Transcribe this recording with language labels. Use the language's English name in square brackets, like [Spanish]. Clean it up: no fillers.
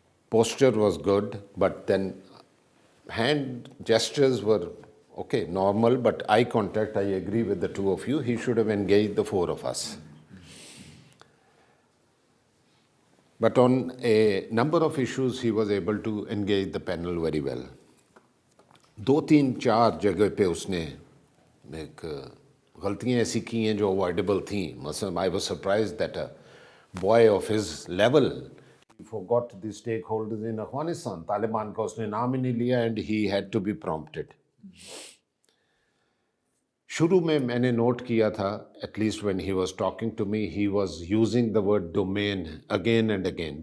[English] Posture was good, but then hand gestures were okay, normal, but eye contact, I agree with the two of you, he should have engaged the four of us. But on a number of issues, he was able to engage the panel very well. [Hindi] 2-3-4 जगह पे उसने एक गलतियाँ ऐसी की हैं जो [English] avoidable [Hindi] थी. मतलब [English] I was surprised that a boy of his level he forgot the stakeholders in Afghanistan. [Hindi] Taliban का उसने नाम ही नहीं लिया [English] and he had to be prompted. [Hindi] शुरू में मैंने नोट किया था, [English] at least when he was talking to me, he was using the word domain again and again.